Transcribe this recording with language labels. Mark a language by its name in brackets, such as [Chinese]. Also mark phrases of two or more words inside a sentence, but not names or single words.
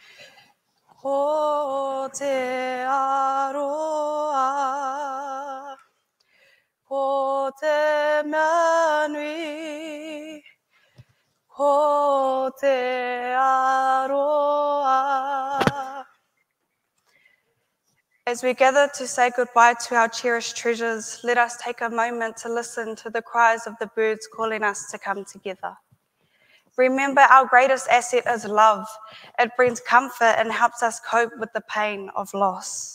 [Māori] ko te aroa, ko te mea nui, ko te aroa. [English] As we gather to say goodbye to our cherished treasures, let us take a moment to listen to the cries of the birds calling us to come together. Remember, our greatest asset is love. It brings comfort and helps us cope with the pain of loss.